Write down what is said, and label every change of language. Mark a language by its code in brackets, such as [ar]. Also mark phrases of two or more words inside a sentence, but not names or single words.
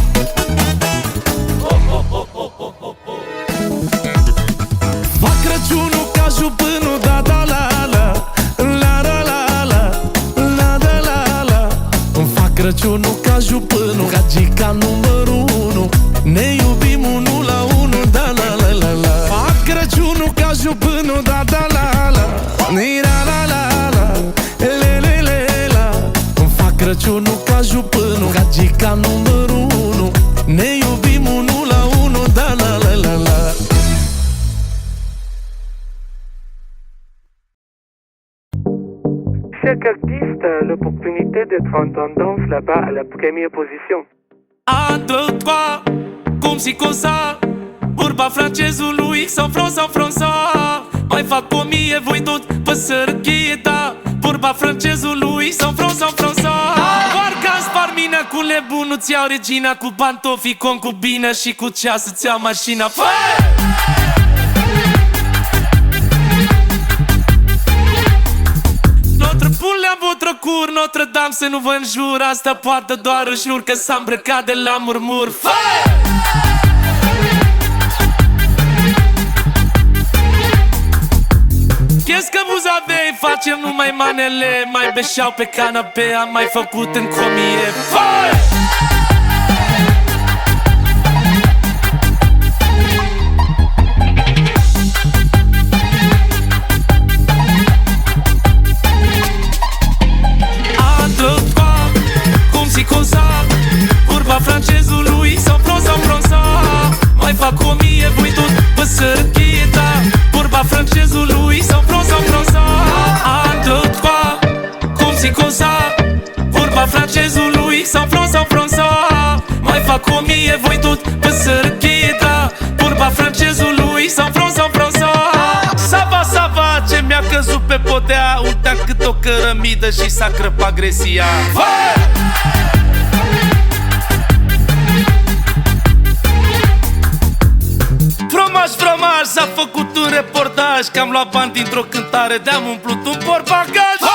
[ro] Fac Crăciunul ca jupânul, da da la la. La la la la, la da la la. Îmi fac Crăciunul ca jupânul, gagica numărul 1. Ne iubim unul la unul, da la la la la. Fac Crăciunul ca jupânul, da da la la. Ni-ra la la la, le le le la. Îmi fac Crăciunul ca jupânul, gagica numărul 1. Ne iubim unul la unul, da la la la la. [fr] Chaque artiste a l'opportunité d'être en tendance là-bas à la première position. [ro] 1, 2, 3, cum si cosa. Vorba francezului, [fr] sans France, sans France. [ro] Mai fac 1000, voi tot pe sărăchie, da. Vorba francezului, [fr] sans France, sans France. [ro] Parcă spar mina cu nebun, nu-ți iau regina, cu pantofii, concubină și cu ceas îți iau mașina. [fr] Notre poule [ro] în [fr] votre cour, [ro] Notre Dame să nu vă înjur. Asta poartă doar își jur că s-a îmbrăcat de la murmur. [fr] Qu'est-ce que vous avez? [ro] Facem numai manele, mai beșeau pe canapea, am mai făcut în comie. Cum si cosa, vorba francezului, [fr] sans France, sans France. [ro] Mai fac 1000, voi tot pe sărăchie, da. Vorba francezului, [fr] sans France, sans France. [ro] 1, 2, 3, cum si cosa, vorba francezului, [fr] sans France, sans France. [ro] Mai fac 1000, voi tot pe sărăchie, da. Vorba francezului, [fr] sans France, sans France. [ro] Sava, sava, ce mi-a căzut pe podea. Uita cât o cărămidă și s-a crăpat gresia. Fromaj, fromaj, s-a făcut un reportaj că am luat bani dintr-o cântare, de-am umplut un portbagaj.